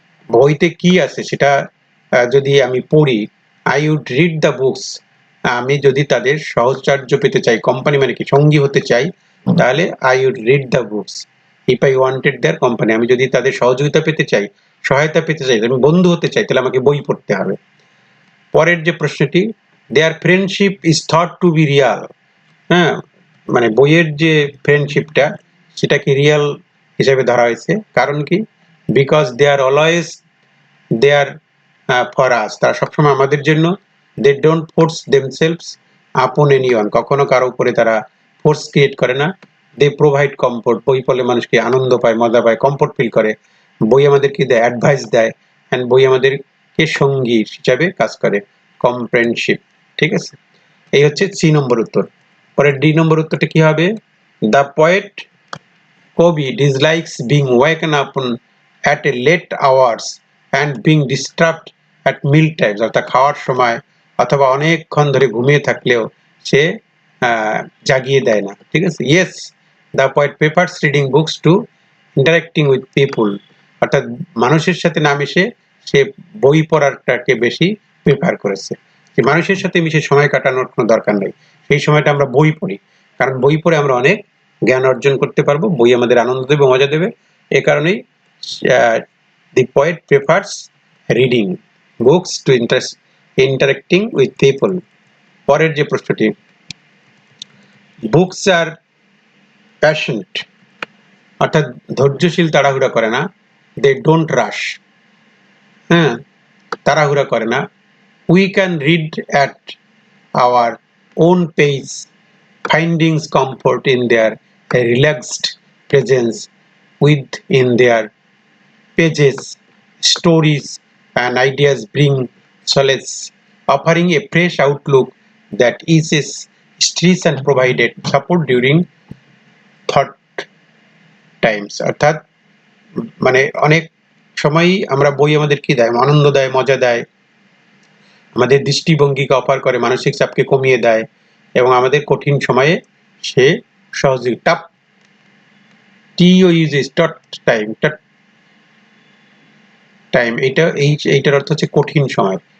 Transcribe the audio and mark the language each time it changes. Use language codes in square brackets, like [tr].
[bn] বইতে কি আছে সেটা যদি আমি পড়ি, [en] I would read the books, [bn] আমি যদি তাদের সহচর্য পেতে চাই, কোম্পানি মানে কি? সঙ্গী হতে চাই, তাহলে [en] I would read the books if I wanted their company. [bn] আমি যদি তাদের সহযোগিতা পেতে চাই, সহায়তা পেতে চাই, আমি বন্ধু হতে চাই, তাহলে আমাকে বই পড়তে হবে। পরের যে প্রশ্নটি, [en] their friendship is thought to be real. [bn] হ্যাঁ, মানে বইয়ের যে ফ্রেন্ডশিপটা সেটাকে রিয়েল হিসেবে ধরা হয়েছে। কারণ কি? [en] Because they are always there for us. [bn] তারা সবসময় আমাদের জন্য। [en] they don't force themselves upon anyone, [bn] কখনো কারো উপরে তারা ফোর্স ক্রিয়েট করে না। [en] they provide comfort, [bn] বই পড়লে মানুষকে আনন্দ পায়, মজা পায়, কমফোর্ট ফিল করে। বই আমাদেরকে দেয়, অ্যাডভাইস দেয়, অ্যান্ড বই আমাদেরকে সঙ্গী হিসাবে কাজ করে। কম্প্রেনশিপ, ঠিক আছে? এই হচ্ছে সি নম্বর উত্তর। পরের ডি নম্বর উত্তরটা কি হবে? [en] The poet কবি dislikes being woken up at a late hours and being disturbed at meal times. [bn] অর্থাৎ খাওয়ার সময় অথবা অনেকক্ষণ ধরে ঘুমিয়ে থাকলেও সে জাগিয়ে দেয় না, ঠিক আছে? [en] Yes, the poet prefers reading books to interacting with people. [bn] অর্থাৎ মানুষের সাথে না মিশে সে বই পড়াটাকে বেশি প্রেফার করেছে। যে মানুষের সাথে মিশে সময় কাটানোর কোনো দরকার নেই, সেই সময়টা আমরা বই পড়ি, কারণ বই পড়ে আমরা অনেক জ্ঞান অর্জন করতে পারবো, বই আমাদের আনন্দ দেবে, মজা দেবে। এ কারণেই [en] The poet prefers reading books to interacting with people. [bn] পরের যে প্রশ্নটি, বুকস আর প্যাশনেট, অর্থাৎ ধৈর্যশীল, তাড়াহুড়া করে না। [en] they don't rush, [bn] হ্যাঁ, তাড়াহুড়া করে না। [en] We can read at our own pace, finding comfort in their relaxed presence, within their pages, stories and ideas bring solace, offering a fresh outlook that eases stress and provided support during thought times. [bn] অর্থাৎ মানে অনেক সময়ই আমরা বই আমাদের কি দেয়, আনন্দ দেয়, মজা দেয়, আমাদের দৃষ্টিভঙ্গিকে অপার করে, মানসিক চাপকে কমিয়ে দেয় এবং আমাদের কঠিন সময়ে সে সহযোগী টাফ টিও ইউজেস টট টাইম টাইম এইটার অর্থ হচ্ছে কঠিন সময়।